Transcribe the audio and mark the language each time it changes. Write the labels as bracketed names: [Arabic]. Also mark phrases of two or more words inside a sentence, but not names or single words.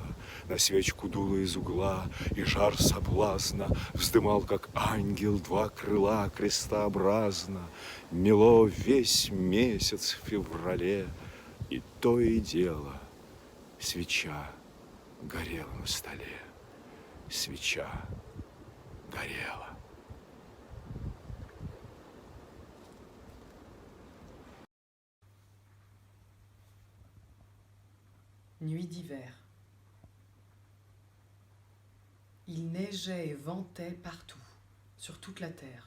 [Russian] На свечку дуло из угла, и жар соблазна вздымал, как ангел, два крыла крестообразно. Мело весь месяц в феврале, и то и дело свеча горела на столе, свеча горела. [French] Nuit d'hiver. Il neigeait et ventait partout, sur toute la terre.